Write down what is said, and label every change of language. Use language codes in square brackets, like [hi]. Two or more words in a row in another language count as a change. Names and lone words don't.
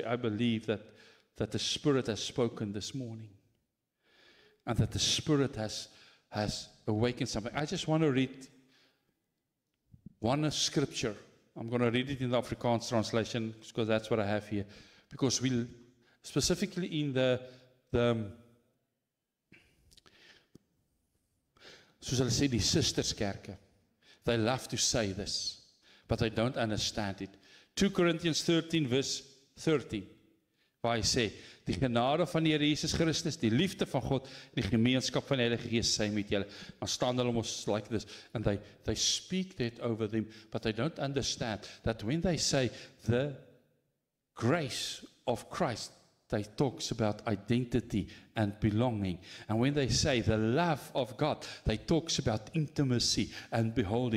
[en] I believe that the Spirit has spoken this morning, and that the Spirit has awakened something. I just want to read one scripture. I'm going to read it in the Afrikaans translation, because that's what I have here. Because we specifically in the [af] soos hulle sê, die sisterskerke, [en] they love to say this, but they don't understand it. 2 Corinthians 13 verse 13, [af] waar hy sê, die genade van die Here Jesus Christus, die liefde van God, en die gemeenskap van die Heilige Gees sy met julle. Dan staan hulle mos [en] like this, and they speak that over them, but they don't understand that when they say the grace of Christ, they talks about identity and belonging. And when they say the love of God, they talks about intimacy and beholding.